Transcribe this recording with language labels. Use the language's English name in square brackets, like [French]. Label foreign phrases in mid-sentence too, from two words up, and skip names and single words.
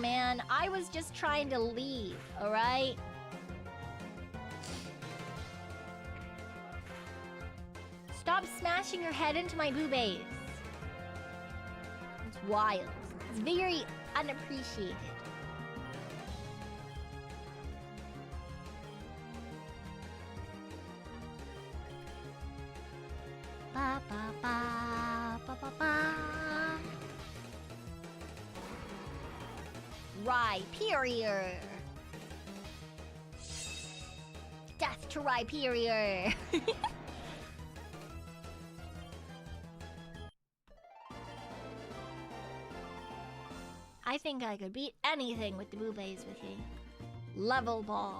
[English] Man, I was just trying to leave, alright? Stop smashing your head into my boobies. It's wild. It's very unappreciated. Ba ba ba ba ba ba. Rhyperior. Death to Rhyperior. I think I could beat anything with the boobies with you. Level ball.